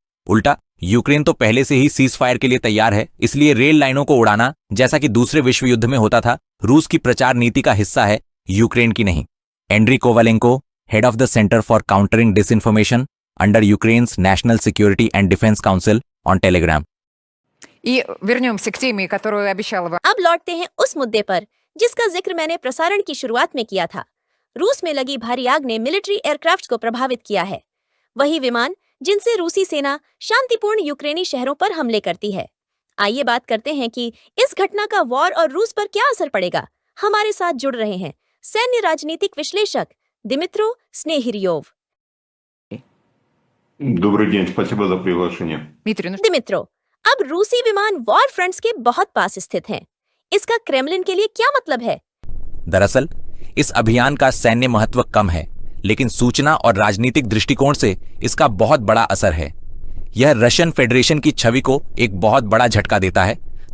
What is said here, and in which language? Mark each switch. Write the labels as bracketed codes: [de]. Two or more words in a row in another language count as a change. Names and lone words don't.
[hi] उल्टा, यूक्रेन तो पहले से ही [en] cease fire [hi] के लिए तैयार है, इसलिए रेल लाइनों को उड़ाना, जैसा कि दूसरे विश्व युद्ध में होता था, रूस की प्रचार नीति का हिस्सा है, यूक्रेन की नहीं। [en] एंड्री कोवालेंको, head of the Center for Countering Disinformation under Ukraine's National Security and Defense Council, on Telegram. [ru] И вернемся к теме, которую обещала вам. [hi] अब लौटते हैं उस मुद्दे पर जिसका जिक्र मैंने प्रसारण की शुरुआत में किया था। रूस में लगी भारी आग ने [en] military aircraft [hi] को प्रभावित किया है। वही विमान जिनसे रूसी सेना शांतिपूर्ण यूक्रेनी शहरों पर हमले करती है। आइए बात करते हैं कि इस घटना का वॉर और रूस पर क्या असर पड़ेगा। हमारे साथ जुड़ रहे हैं सैन्य राजनीतिक विश्लेषक दिमित्रो स्नेहिरियोव। [ru] Добрый день, спасибо за приглашение. Дмитрий, ну [hi] दिमित्रो, अब रूसी विमान [en] war fronts [hi] के बहुत पास स्थित हैं। इसका क्रेमलिन के लिए क्या मतलब है? दरअसल इस अभियान का सैन्य महत्व कम है, लेकिन सूचना और राजनीतिक दृष्टिकोण से इसका बहुत बड़ा असर है। यह रशियन फेडरेशन की छवि को एक बहुत बड़ा झटका देता है।